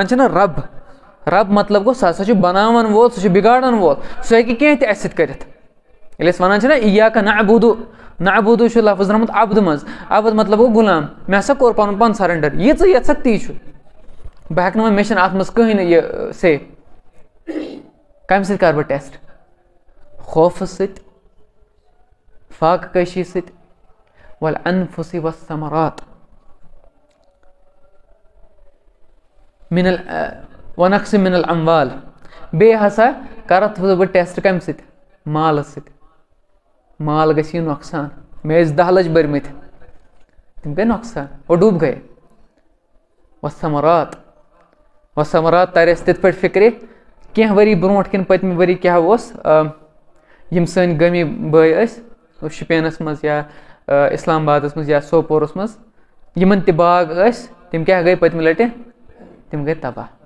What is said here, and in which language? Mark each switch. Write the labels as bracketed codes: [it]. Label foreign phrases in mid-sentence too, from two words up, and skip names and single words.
[ks] چھِ نہ رب مطلب گوٚو سُہ ہسا چھُ بَناوَن وول سُہ چھُ بِگاڑَن وول سُہ ہیٚکہِ کینٛہہ تہِ اَسہِ سۭتۍ کٔرِتھ ییٚلہِ أسۍ وَنان چھِ نہ [ar] اِیاکَ نعبُدُ [ks] چھُ لفظ درٛامُت عبدٕ منٛز عبد مطلب گوٚو غلام مےٚ ہسا کوٚر پَنُن پان سَرَنڈَر یہِ ژٕ یَژھکھ تی چھُ بہٕ ہٮ۪کہٕ نہٕ وۄنۍ مےٚ چھِنہٕ اَتھ منٛز کٕہٕنۍ نہٕ یہِ سے کَمہِ سۭتۍ کَرٕ بہٕ ٹٮ۪سٹ خوفہٕ سۭتۍ فاقہٕ کٲشی سۭتۍ [ar] وَالْأَنفُسِ وَالثَّمَرَاتِ وَنَقْصٍ مِّنَ الْأَمْوَالِ [ks] بیٚیہِ ہسا کَرَتھ بہٕ ٹٮ۪سٹ کَمہِ سۭتۍ مالَس سۭتۍ مال گژھِ یہِ نۄقصان مےٚ ٲسۍ 10 لَچھ بٔرمٕتۍ تِم گٔے نۄقصان ڈوٗب گٔے وَالثَّمَرَاتِ تَرِ اَسہِ تِتھ پٲٹھۍ فِکرِ کینٛہہ ؤری برونٛٹھ کِنہٕ پٔتمہِ ؤری کیٛاہ اوس یِم سٲنۍ گٲمی بٲے ٲسۍ شُپینَس منٛز یا اِسلام آبادَس منٛز یا سوپورَس منٛز یِمَن تہِ باغ ٲسۍ تِم کیٛاہ گٔے پٔتمہِ لَٹہِ تِم گٔے تباہ